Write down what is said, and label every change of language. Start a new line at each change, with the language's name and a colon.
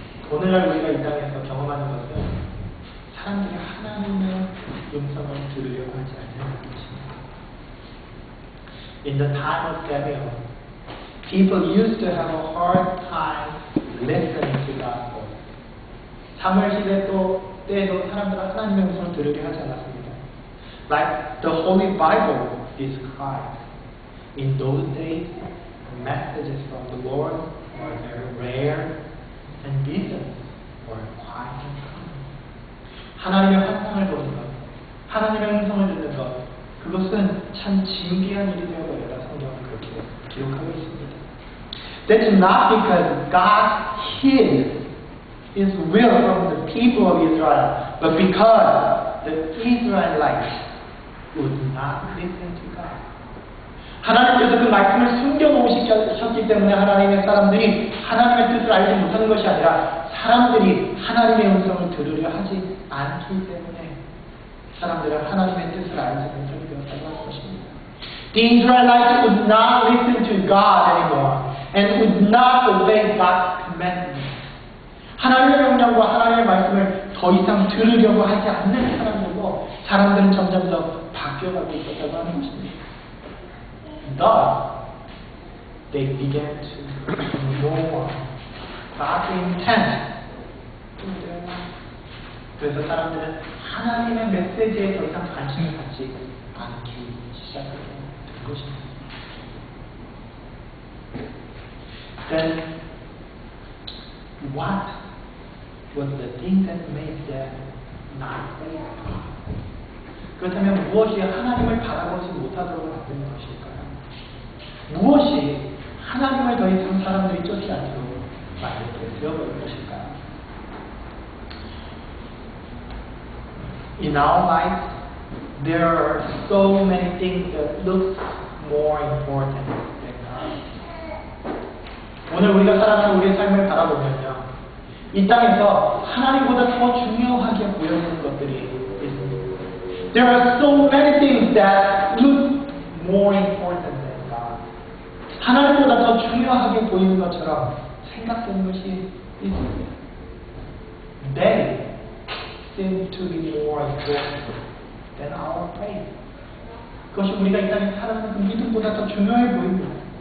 Korean: 오늘날 우리가 이 땅에서 경험하는 것은 사람들이 하나님의 음성을 들으려고 하지 않는 것입니다.
English: In the time of Samuel, people used to have a hard time listening to God's voice.
Korean: 사무엘 시대 때에도 사람들은 하나님의 음성을 들으려 하지 않았습니다.
English: Like the Holy Bible described, in those days, messages from the Lord were very rare, and visions were quiet and calm.
Korean: 하나님의 환상을 보는 것, 하나님의 음성을 듣는 것, 그것은 참 진귀한 일이 되어버려라. 성경은 그렇게 기록하고 있습니다.
English: That's not because God hid His will from the people of Israel, but because the Israelites would not listen to God.
Korean: 하나님께서 그 말씀을 숨겨놓으셨기 때문에 하나님의 사람들이 하나님의 뜻을 알지 못하는 것이 아니라 사람들이 하나님의 음성을 들으려 하지 않기 때문에 사람들은 하나님의 뜻을 알지 못하게 되었다고 하는 것입니다.
English: The Israelites would not listen to God anymore and would not obey God's commandments.
Korean: 하나님의 명령과 하나님의 말씀을 더 이상 들으려고 하지 않는 사람들은 점점 더 바뀌어가고 있었다고 하는 것입니다.
English: Thus, they began to ignore God's intent to their life.
Korean: 그래서 사람들은 하나님의 메시지에 더 이상 관심을 갖지 않기 시작하게 된 것입니다.
English: Then, what was the thing that made them not faithful?
Korean: 그렇다면 무엇이 하나님을 바라보지 못하도록 만드는 것일까요? 무엇이 하나님을 더 이상 사람들이 쫓지 않도록 만들게 되어버린 것일까요?
English: In our lives, there are so many things that look more important than God.
Korean: 오늘 우리가 살아가는 우리의 삶을 바라보면요, 이 땅에서 하나님보다 더 중요하게 보여지는 것들이 있습니다.
English: There are so many things that look more important than God.
Korean: 하나님보다 더 중요하게 보이는 것처럼 생각되는 것이 있습니다.
English: They seem to be more important than our faith.
Korean: 그것이 우리가 이 땅에 살아가는 그 믿음보다 더 중요해 보입니다.